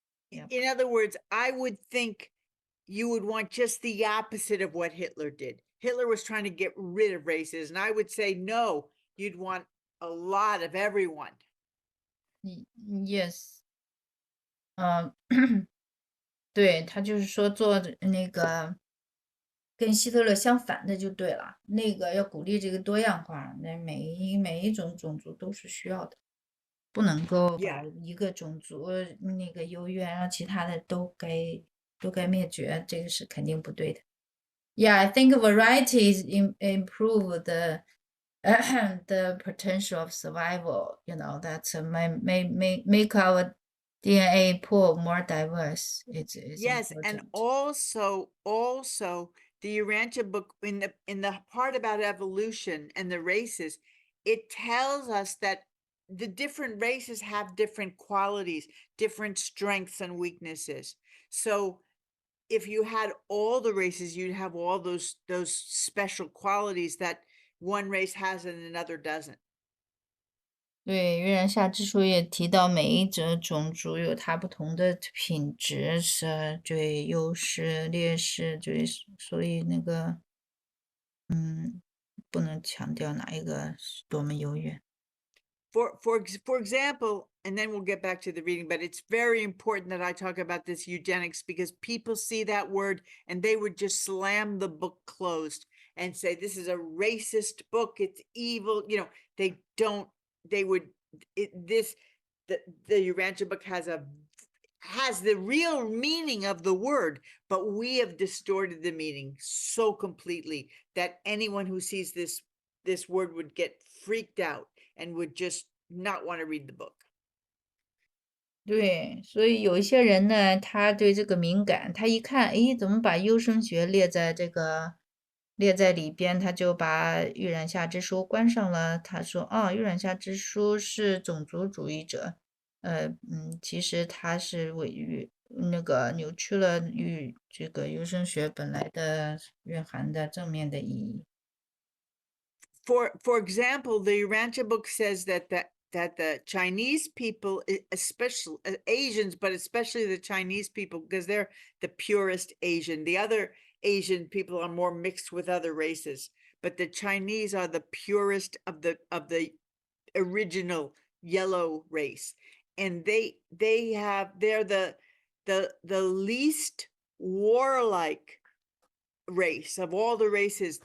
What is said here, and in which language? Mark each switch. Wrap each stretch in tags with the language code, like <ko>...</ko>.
<en>In other words, I would think you would want just the opposite of what Hitler did. Hitler was trying to get rid of races, and I would say no, you'd want a lot of everyone.</en> <zh>Yes，对，他就是说做那个跟希特勒相反的就对了，那个要鼓励这个多样化，那每一种种族都是需要的，不能够把 Yeah. 一个种族那个优越，让其他的都该灭绝，这个是肯定不对的。</zh> <en>Yeah, I think varieties improve the the potential of survival. That's make our DNA pool more diverse. It's Yes, and important. also the Urantia book, in the part about evolution and the races, it tells us that the different races have different qualities, different strengths and weaknesses. So if you had all the races, you'd have all those special qualities that one race has and another doesn't.</en> <zh>对，《月亮下之书》也提到每一种族有它不同的品质，对，优势、劣势，所以那个，不能强调哪一个是多么优越。</zh> <en>For example, and then we'll get back to the reading, but it's very important that I talk about this eugenics, because people see that word and they would just slam the book closed and say, this is a racist book, it's evil. They would, the Urantia book has the real meaning of the word, but we have distorted the meaning so completely that anyone who sees this word would get freaked out and would just not want to read the book.</en> <zh>对，所以有一些人呢，他对这个敏感，他一看，诶，怎么把优生学列在里边，他就把《玉染下之书》关上了。他说，哦，《玉染下之书》是种族主义者，其实他是那个扭曲了这个优生学本来的蕴含的正面的意义。</zh> <en>For example, the Urantia book says that the Chinese people, especially Asians, but especially the Chinese people, because they're the purest Asian. The other Asian people are more mixed with other races, but the Chinese are the purest of the original yellow race, and they're the least warlike race of all the races.</en>